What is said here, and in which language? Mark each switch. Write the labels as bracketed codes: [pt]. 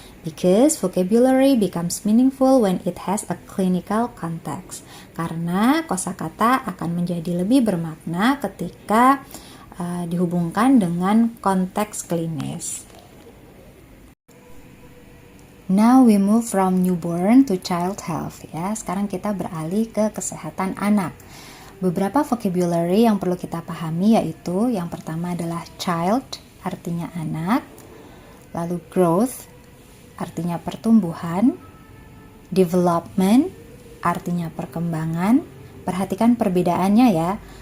[en] Because vocabulary becomes meaningful when it has a clinical context. [id] Karena kosakata akan menjadi lebih bermakna ketika dihubungkan dengan konteks klinis. [en] Now we move from newborn to child health ya. [id] Sekarang kita beralih ke kesehatan anak. Beberapa vocabulary yang perlu kita pahami yaitu yang pertama adalah child, artinya anak. Lalu growth, artinya pertumbuhan. Development, artinya perkembangan. Perhatikan perbedaannya ya.